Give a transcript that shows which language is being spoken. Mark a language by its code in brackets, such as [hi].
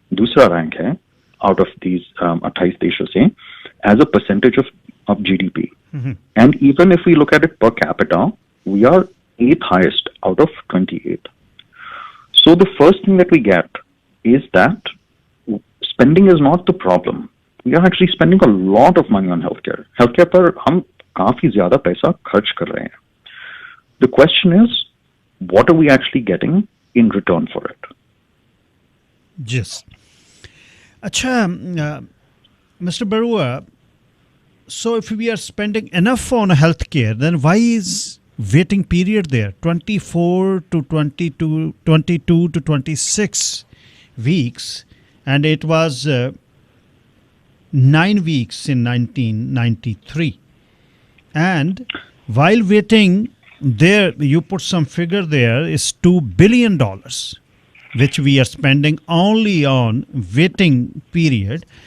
[hi] दूसरा [en] rank है out of these 28 [hi] देशों से [en] as a percentage of GDP. And even if we look at it per capita, we are 8th highest out of 28. So the first thing that we get is that spending is not the problem. We are actually spending a lot of money on healthcare. [hi] Healthcare पर हम काफी ज्यादा पैसा खर्च कर रहे हैं. [en] The question is, what are we actually getting in return for it? Yes. Acha, Mr. Barua, so if we are spending enough on healthcare, then why is waiting period there 24 to 22 to 26 weeks, and it was 9 weeks in 1993, and while waiting there you put some figure there is $2 billion which we are spending only on waiting period.